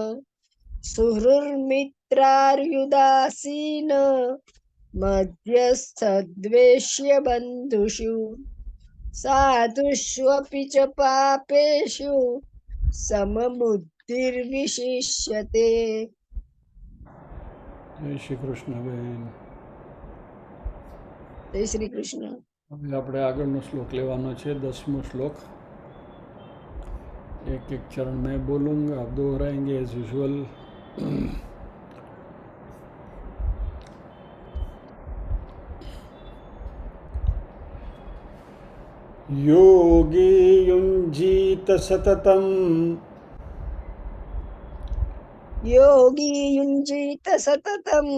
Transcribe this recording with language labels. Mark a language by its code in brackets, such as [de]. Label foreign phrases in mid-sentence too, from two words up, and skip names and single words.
[sa] सुहृन्मित्रार्युदासीन मध्यस्थद्वेष्य बन्धुषु साधुष्वपि च पापेषु समबुद्धिर्विशिष्यते। [gu] જય શ્રી કૃષ્ણ બેન. [hi] जय श्री कृष्ण। [gu] હવે આપણે આગળનો શ્લોક લેવાનો છે, 10મો શ્લોક. [hi] एक एक चरण में बोलूँगा, आप दोहराएंगे [en] as usual. [sa] योगी युञ्जीत सततम् योगी युञ्जीत सततम्